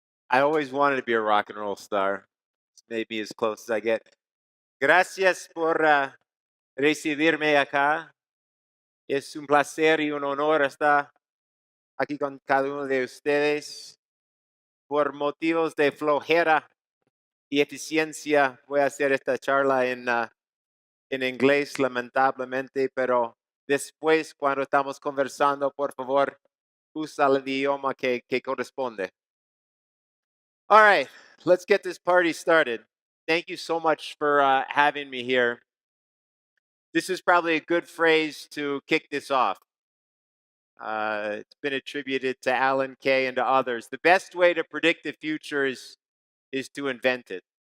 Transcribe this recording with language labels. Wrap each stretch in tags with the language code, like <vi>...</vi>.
<en>I always wanted to be a rock and roll star. Maybe as close as I get.</en> <es>Gracias por recibirme acá. Es un placer y un honor estar aquí con cada uno de ustedes. Por motivos de flojera y eficiencia, voy a hacer esta charla en inglés, lamentablemente, pero después, cuando estamos conversando, por favor, usa el idioma que corresponde.</es> <en>All right, let's get this party started. Thank you so much for having me here. This is probably a good phrase to kick this off. It's been attributed to Alan Kay and to others. The best way to predict the future is to invent it.</en>